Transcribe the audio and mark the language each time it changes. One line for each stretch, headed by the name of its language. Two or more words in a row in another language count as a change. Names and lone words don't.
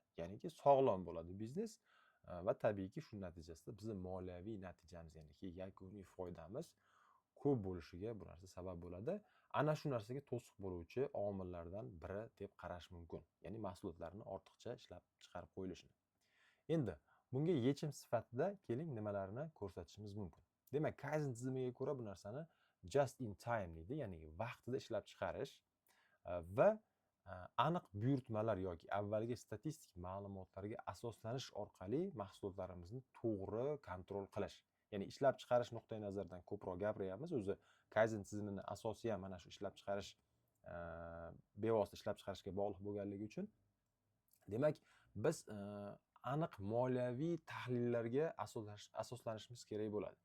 Uzbek: Ya'niki sog'lom bo'ladi biznes va tabiiyki shu natijasida bizni moliyaviy natijamiz, ya'niki yakuniy foydamiz ko'p bo'lishiga bu narsa sabab bo'ladi. ana shu narsaga to'siq bo'luvchi omillardan biri deb qarash mumkin. Ya'ni mahsulotlarni ortiqcha ishlab chiqarib qo'yilishini. Endi bunga yechim sifatida keling nimalarni ko'rsatishimiz mumkin. Demak, Kaizen tizimiga ko'ra bu narsani
English: just in time
Uzbek: deydi, ya'ni vaqtida ishlab chiqarish va aniq buyurtmalar yoki avvalgi statistik ma'lumotlarga asoslanish orqali mahsulotlarimizni to'g'ri kontrol qilish. Ya'ni ishlab chiqarish nuqtai nazaridan ko'proq gapiryapmiz. O'zi Kaizen tizimini asosi ham mana shu ishlab chiqarish, bevosita ishlab chiqarishga bog'liq bo'lganligi uchun, demak, biz aniq moliyaviy tahlillarga asoslanishimiz kerak bo'ladi.